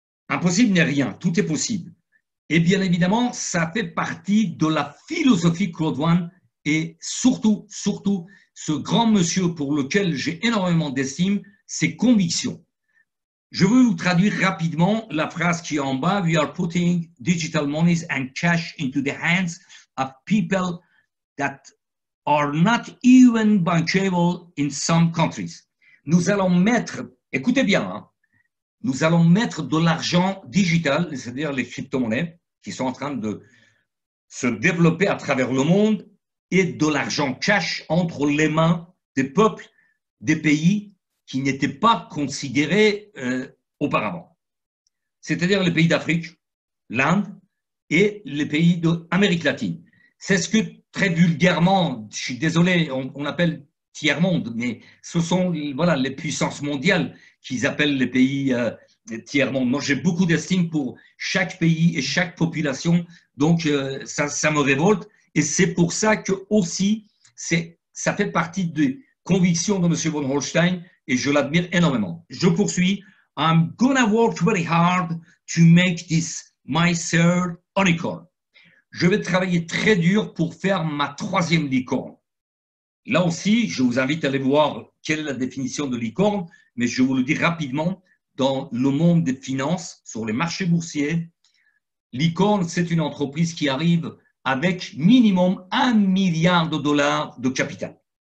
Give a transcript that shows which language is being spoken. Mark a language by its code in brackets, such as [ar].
[fr] Impossible n'est rien, tout est possible. Et bien évidemment, ça fait partie de la philosophie Claude One et surtout, ce grand monsieur pour lequel j'ai énormément d'estime, ses convictions. Je veux vous traduire rapidement la phrase qui est en bas. [en] We are putting digital monies and cash into the hands of people that are not even bankable in some countries. [fr] Nous allons mettre, écoutez bien, hein, nous allons mettre de l'argent digital, c'est-à-dire les crypto-monnaies qui sont en train de se développer à travers le monde et de l'argent cash entre les mains des peuples, des pays qui n'étaient pas considérés auparavant. C'est-à-dire les pays d'Afrique, l'Inde et les pays d'Amérique latine. C'est ce que très vulgairement, je suis désolé, on appelle tiers-monde, mais ce sont voilà, les puissances mondiales qu'ils appellent les pays tiers-monde. Moi, j'ai beaucoup d'estime pour chaque pays et chaque population, donc ça me révolte. Et c'est pour ça que aussi, ça fait partie des convictions de M. von Holstein et je l'admire énormément. Je poursuis. [en] I'm gonna work very hard to make this my third unicorn. [fr] Je vais travailler très dur pour faire ma 3e licorne. Là aussi, je vous invite à aller voir quelle est la définition de licorne, mais je vous le dis rapidement, dans le monde des finances, sur les marchés boursiers, licorne, c'est une entreprise qui arrive avec minimum $1 milliard de capital.